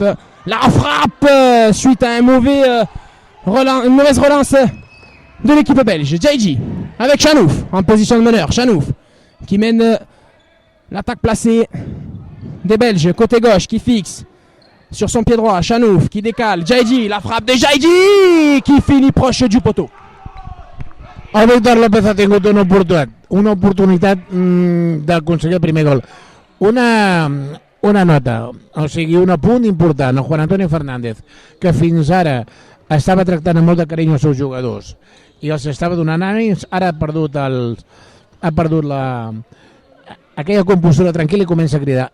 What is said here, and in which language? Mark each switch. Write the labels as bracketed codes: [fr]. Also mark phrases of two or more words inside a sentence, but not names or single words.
[fr] La frappe suite à une mauvaise relance de l'équipe belge. Djaïdji avec Chanouf en position de meneur. Chanouf qui mène l'attaque placée des Belges côté gauche qui fixe sur son pied droit. Chanouf qui décale. Djaïdji, la frappe de Djaïdji qui finit proche du poteau. [ca] El Víctor López ha tingut una oportunitat d'aconseguir el primer gol. Una nota, o sigui, un apunt important. El Juan Antonio Fernández, que fins ara estava tractant amb molt de carinyo els seus jugadors i els estava donant ànims, ara ha perdut aquella compostura tranquil·la i comença a cridar.